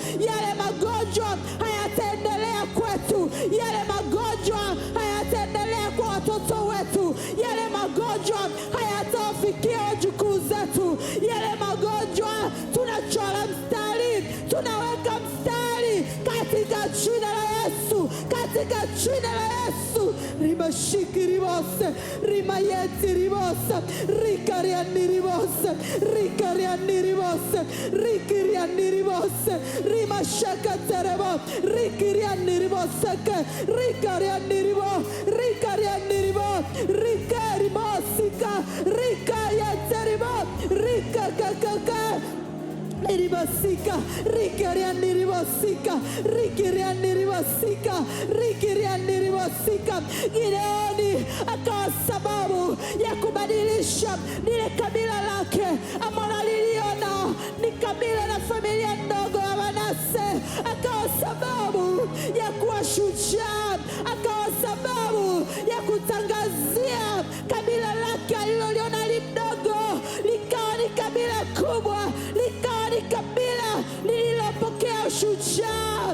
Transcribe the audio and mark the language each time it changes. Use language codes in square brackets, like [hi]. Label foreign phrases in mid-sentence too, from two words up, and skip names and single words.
[sw] Yale magonjwa hayataendelea kwetu, yale magonjwa hayataendelea kwa watoto wetu, yale magonjwa hayatawafikia wajukuu zetu, yale magonjwa tunachora mstari, tunaweka mstari katika jina la Yesu, katika jina la Yesu. Rimashiki ribose, rimayeti ribose, rikariani ribose, rikariani ribose, rikiriani ribose, rimashaka terebo, rikiriani ribose, rikariani ribo, rikariani ribo, rikarimosika, rikayete ribo, rikakakaka. Ribasika, rikiriani ribasika, rikiriani ribasika, rikiriani ribasika. Gideoni akawa sababu ya kubadilisha lile kabila lake ambalo liliona ni kabila na familia ndogo ya Manase, akawa sababu ya kuwa shujaa, akawa sababu ya kutangazia kabila lake aliloliona limdogo likawa ni kabila kubwa, likawa ni kabila lililopokea ushujaa.